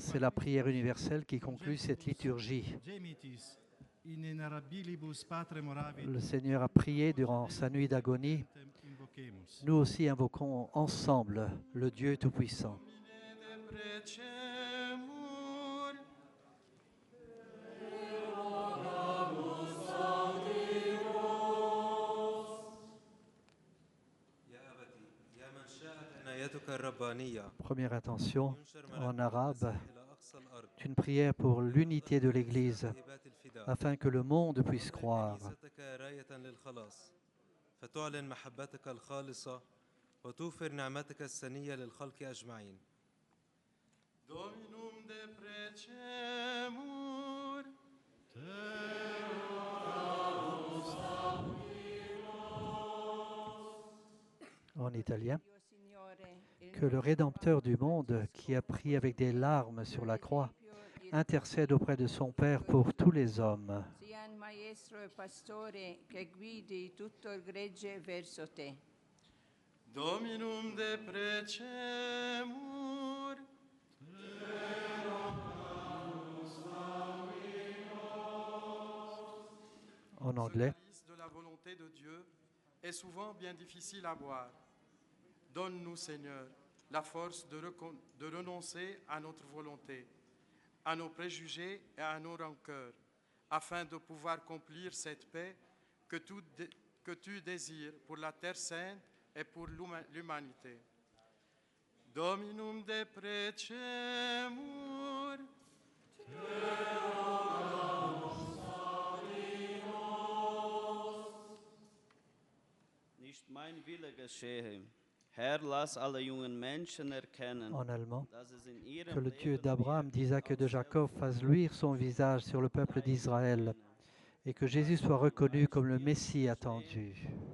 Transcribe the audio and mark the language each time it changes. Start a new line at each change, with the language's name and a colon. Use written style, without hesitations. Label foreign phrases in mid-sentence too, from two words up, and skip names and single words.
French: C'est la prière universelle qui conclut cette liturgie.
Latin: gemitis inenerabilibus patrem oravit,
French: Le Seigneur a prié durant sa nuit d'agonie.
Latin: invoquemus.
French: Nous aussi invoquons ensemble le Dieu Tout-Puissant. Première intention en arabe, c'est une prière pour l'unité de l'Église, afin que le monde puisse croire.
Latin: Dominum deprecemur,
French: En italien, que le Rédempteur du monde, qui a pris avec des larmes sur la croix, intercède auprès de son Père pour tous les hommes.
Italian: Sia il maestro e pastore che guidi tutto il gregge verso te.
Latin: Dominum deprecemur,
French: En anglais, De la volonté de Dieu est souvent bien difficile à boire. Donne-nous, Seigneur, la force de renoncer à notre volonté, à nos préjugés et à nos rancœurs, afin de pouvoir accomplir cette paix que tu désires pour la terre sainte et pour l'humanité.
Latin: Dominum deprecemur,
French: En allemand, que le Dieu d'Abraham, d'Isaac et de Jacob fasse luire son visage sur le peuple d'Israël et que Jésus soit reconnu comme le Messie attendu.